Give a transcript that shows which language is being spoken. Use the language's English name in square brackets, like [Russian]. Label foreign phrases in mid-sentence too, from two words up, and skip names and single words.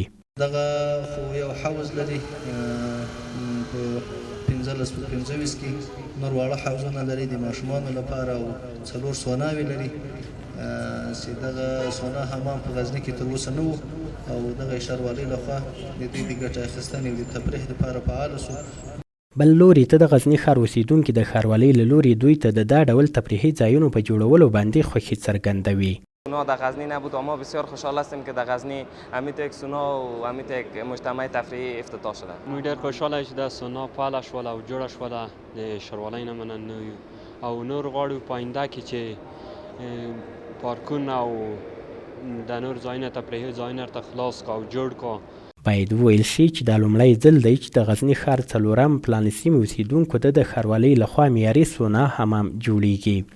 [Pashto] دغه خو یو حوض لري په 15 کې نور واړه حوضونه لري د ماشومانو لپاره او 4 سوناوې لري چې دغه سونا حمام په غزني کې تر اوسه نه و او دغه ښاروالۍ لخوا د دې د ګټې اخیستنې او د تفریح لپاره فعال سو. بل لوري ته د غزنی ښار اوسیدونکي د ښاروالۍ له لوري دوی ته د دا ډول تفریحي ځایونو په جوړولو باندې خوښي څرګندوي. [Persian] سونا در غزنی نبود و ما بسیار خوشحال هستیم که در غزنی امیت یک سونا و امیت یک مجتمع تفریحی افتتاح شده. [Pashto] ما ډېر خوشحاله چې دا سونا فعاله شوله او جوړه شوله د ښاروالۍ نه مننه یو او نور غواړو په آینده کې چې پارکونه او د نور ځایونه تفریحي ځایونه ورته خلاص کړو او جوړ کړو. باید وویل شي چې دا لومړی ځل دی چې د غزنی ښار څلورم پلان سیمې اوسیدونکو ته د ښاروالۍ لخوا معیاري سونا حمام جوړیږي.